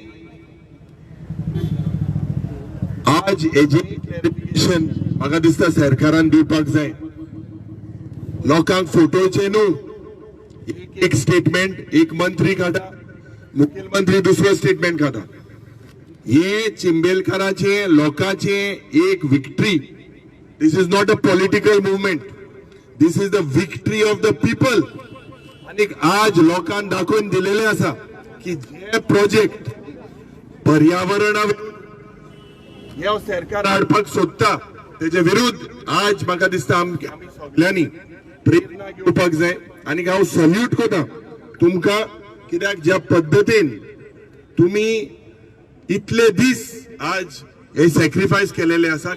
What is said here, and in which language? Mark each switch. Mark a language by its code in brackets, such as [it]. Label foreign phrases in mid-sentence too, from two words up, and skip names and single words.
[kok] आज हेजे क्लॅरिफिकेशन म्हाका दिसता सरकारान दिवपाक जाय. लोकांक फटोवचे न्हू. एक स्टेटमेंट एक मंत्री काढा मुखेलमंत्री दुसरो स्टेटमेंट काढा. हे चिंबेलकाराचे लोकांचे एक विक्ट्री. [en] This is not a political movement. This is the victory of the people. [kok] आणि आज लोकांना दाखवून दिलेले असा की जे प्रोजेक्ट पर्यावरणा हे सरकार हाडपाक सोदता तेजे विरुद्ध आज म्हाका दिसता आमी सगळ्यांनी प्रेरणा घेवपाक जाय. आणि हांव सल्यूट करता तुमकां कित्याक ज्या पद्दतीन तुमी इतले दीस आज हे सॅक्रिफायस केलेले आसा.